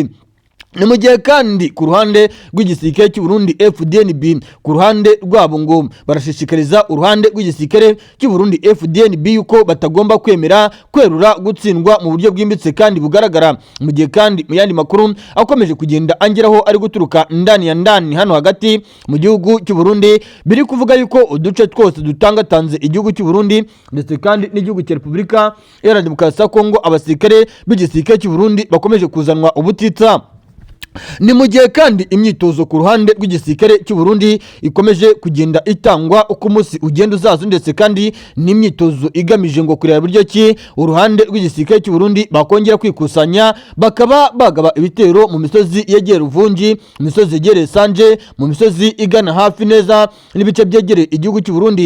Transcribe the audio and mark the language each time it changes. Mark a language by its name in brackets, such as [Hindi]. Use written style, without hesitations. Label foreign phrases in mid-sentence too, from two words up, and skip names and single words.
[Kinyarwanda] Ni mu gihe kandi ku ruhande rw'igisirikare cy'u Burundi FDNB, ku ruhande rwabo ngo barashishikariza uruhande rw'igisirikare cy'u Burundi FDNB yuko batagomba kwemera kwerura gutsindwa mu buryo bwimbitse kandi bugaragara. Mu gihe kandi mu yandi makuru akomeje kugenda angeraho ari guturuka [Swahili] ndani ya ndani [Kinyarwanda] hano hagati mu gihugu cy'u Burundi, biri kuvuga yuko uduce twose dutangatanze igihugu cy'u Burundi ndetse kandi n'igihugu cya Repubulika ya Demokarasi ya Congo, abasirikare b'igisirikare cy'u Burundi bakomeje kuzanwa ubutitsa. Ni mu gihe kandi imyitozo ku ruhande rw'igisirikare cy'u Burundi ikomeje kugenda itangwa uko umunsi ugenda uzaza, ndetse kandi n'imyitozo igamije ngo kureba buryo ki uruhande rw'igisirikare cy'u Burundi bakongera kwikusanya bakaba bagaba ibitero mu misozi yegera Uvunji, mu misozi yegereye Sanje, mu misozi igana hafi neza n'ibice byegereye igihugu cy'u Burundi.